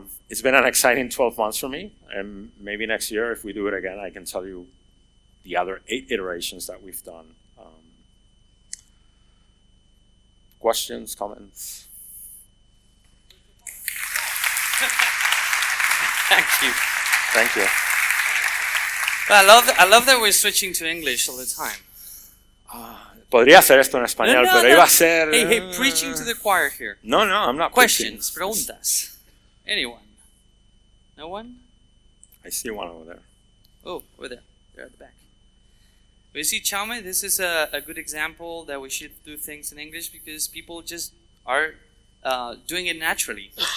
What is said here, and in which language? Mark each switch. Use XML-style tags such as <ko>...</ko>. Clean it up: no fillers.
<en>It's been an exciting 12 months for me, and maybe next year, if we do it again, I can tell you the other 8 iterations that we've done. Questions, comments? Thank you. Thank you. Well, I love that we're switching to English all the time.</en> <es>Podría hacer esto en español, pero iba a ser...</es> <en>Hey, preaching to the choir here. No, I'm not Questions, preaching.</en> <es>preguntas.</es> <en>Anyone? No one? I see one over there. Oh, over there. They're at the back. You see, Chaume, this is a good example that we should do things in English because people just are doing it naturally.</en>